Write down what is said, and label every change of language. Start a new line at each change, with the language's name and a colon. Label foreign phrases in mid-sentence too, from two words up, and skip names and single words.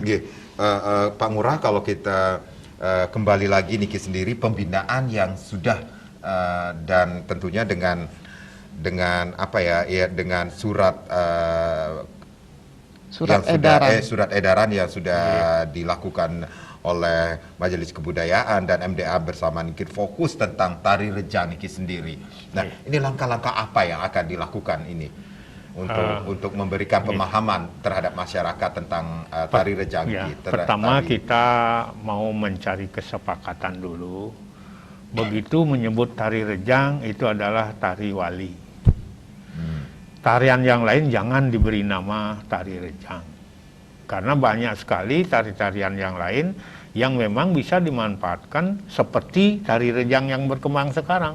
Indonesian: Pak Ngurah, kalau kita kembali lagi niki sendiri pembinaan yang sudah dan tentunya dengan apa ya, dengan surat edaran yang sudah dilakukan oleh Majelis Kebudayaan dan MDA bersama niki fokus tentang tari rejang niki sendiri. Nah, ini langkah-langkah apa yang akan dilakukan ini untuk memberikan pemahaman terhadap masyarakat tentang tari rejang niki? Pertama kita mau mencari kesepakatan dulu. Begitu menyebut tari rejang itu adalah tari wali. Tarian yang lain jangan diberi nama tari rejang. Karena banyak sekali tari-tarian yang lain yang memang bisa dimanfaatkan seperti tari rejang yang berkembang sekarang.